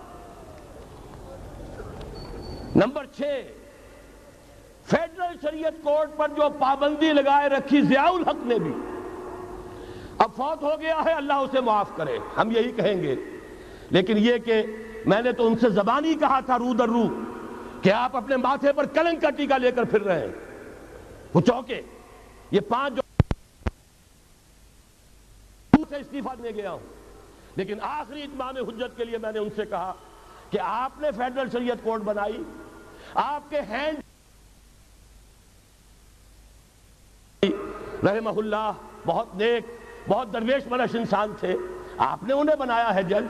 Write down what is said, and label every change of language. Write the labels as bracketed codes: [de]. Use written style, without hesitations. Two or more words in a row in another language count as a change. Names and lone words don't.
[ur] نمبر 6، فیڈرل شریعت کورٹ پر جو پابندی لگائے رکھی ضیاء الحق نے بھی، اب فوت ہو گیا ہے، اللہ اسے معاف کرے، ہم یہی کہیں گے۔ لیکن یہ کہ میں نے تو ان سے زبانی کہا تھا رو در رو کہ آپ اپنے ماتھے پر کلنک کا ٹیکا لے کر پھر رہے ہیں، وہ چوکے۔ یہ 5 جو سے استعفیٰ دینے گیا ہوں، لیکن آخری اتمام حجت کے لیے میں نے ان سے کہا کہ آپ نے فیڈرل شریعت کورٹ بنائی، آپ کے ہینڈ [ar] رحمہ اللہ [ur] بہت نیک، بہت درویش منش انسان تھے، آپ نے انہیں بنایا ہے جج۔